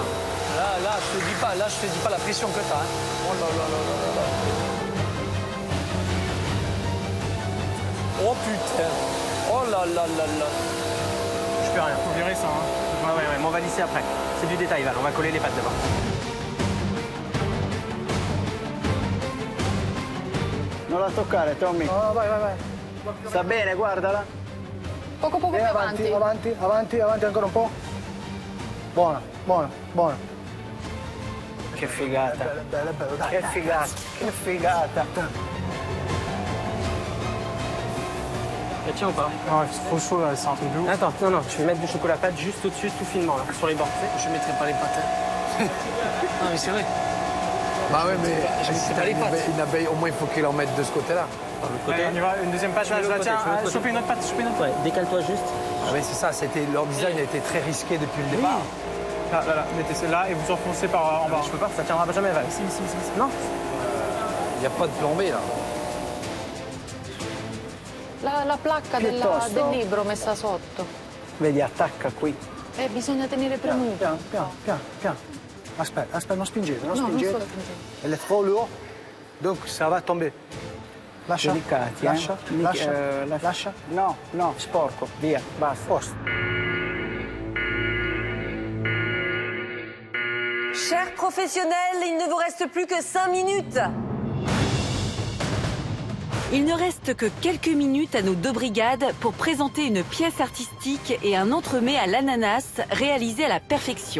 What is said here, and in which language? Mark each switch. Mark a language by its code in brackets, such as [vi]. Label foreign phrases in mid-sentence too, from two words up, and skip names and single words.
[fr] Là, je te dis pas, la pression que t'as. Hein. Oh là là là là là. Oh putain. Oh là là là là. Je peux rien. Faut virer ça. Hein. Ouais, mais on va lisser après. C'est du détail, Val. On va coller les pâtes d'abord. [it] Non la toccare, Tommy. No, vai. Sta bene, guardala. Poco più avanti. Avanti, ancora un po'. Buona. Che figata. Bella, dai. Che figata. [fr] Ça tient ou pas? Non, faut chaud, c'est un truc de ouf. Attends, non, tu veux mettre du chocolat pâte juste au-dessus, tout finement, là, sur les bords. Je mettrai pas les pâtes. Hein. Non, mais c'est vrai. Bah ouais, mais Je mettrai pas les pâtes. une abeille, au moins il faut qu'il en mette de ce côté-là. Allez, on y va, une deuxième pâte, là, je la tiens. Choper une autre pâte, Ouais, décale-toi juste. Ah ouais, c'est ça, leur design a été très risqué depuis le départ. Là, mettez celle-là et vous enfoncez par en bas. Je peux pas, ça tiendra jamais, Val. Si. Non. Il n'y a pas de plan B là. [it] La placca del libro messa sotto. Vedi, attacca qui. Bisogna tenere premuto. Piano. Aspetta, non spingete. Non sto spingendo. [fr] Elle est trop lourde, donc ça va tomber. [it] Lascia. Delicati, Lascia. No, sporco. Via, basta. Posto. [fr] Chers professionnels, il ne vous reste plus que 5 minutes. Il ne reste que quelques minutes à nos deux brigades pour présenter une pièce artistique et un entremets à l'ananas réalisé à la perfection.